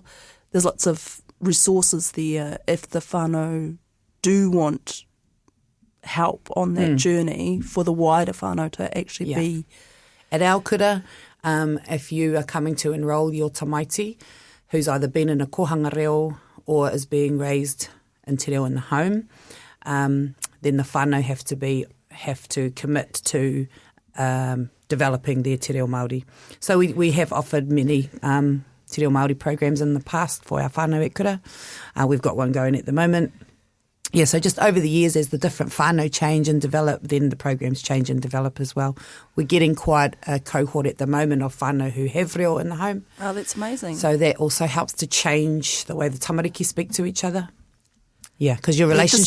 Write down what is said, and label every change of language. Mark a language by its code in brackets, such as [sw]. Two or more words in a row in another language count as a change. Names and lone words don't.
[en] There's lots of resources there if the whānau do want help on that journey, for the wider whānau to actually be... At our kura, if you are coming to enrol your tamaiti, who's either been in a [mi] kohanga reo [en] or is being raised in [mi] te reo [en] in the home, then the whānau have to commit to developing their [mi] te reo Māori. [en] So we have offered many [mi] te reo Māori [en] programs in the past for our whānau at kura. We've got one going at the moment. Yeah, so just over the years, as the different whānau change and develop, then the programs change and develop as well. We're getting quite a cohort at the moment of whānau who have reo in the home. Oh, that's amazing. So that also helps to change the way the tamariki speak to each other. Yeah, because your relationships